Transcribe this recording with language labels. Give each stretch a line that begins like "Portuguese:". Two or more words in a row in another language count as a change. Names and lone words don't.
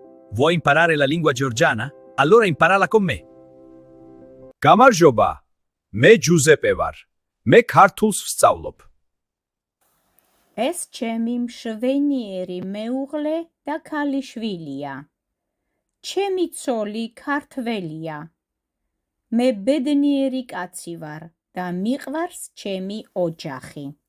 Italian: Vuoi imparare la lingua georgiana? Allora imparala con me.
Georgian: გამარჯობა. მე ჯუზეპე ვარ. მე ქართულს ვსწავლობ. ეს ჩემი მშვენიერი მეუღლე და ქალიშვილია. ჩემი ცოლი ქართველია. მე ბედნიერი კაცი ვარ და მიყვარს ჩემი ოჯახი.